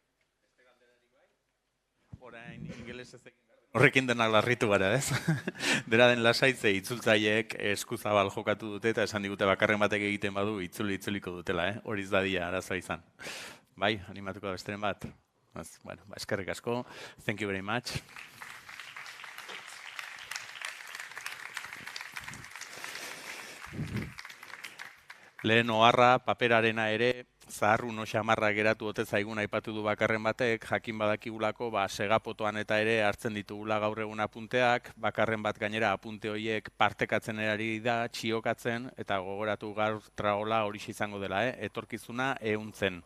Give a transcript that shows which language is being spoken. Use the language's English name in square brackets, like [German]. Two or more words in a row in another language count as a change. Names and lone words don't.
[Basque] Horrekin denak larritu gara, ez? Dera den lasaitze itzultzaileek eskuzabal jokatu dute, eta esan digute bakarren batek egiten badu itzuliko dutela, hori izdadia arazoa izan. Bai, animatuko da besteren bat. Eskerrik asko. [English] Thank you very much. [Basque] Lehen oharra, paperarena ere, zaharrun xamarra geratu ote zaigun aipatu du bakarren batek, jakin badakigulako segapotoan eta ere hartzen ditugula gaur egun apunteak, bakarren bat gainera apunte horiek partekatzen erari da, txiokatzen, eta gogoratu gaur tragola hori izango dela, etorkizuna ehuntzen.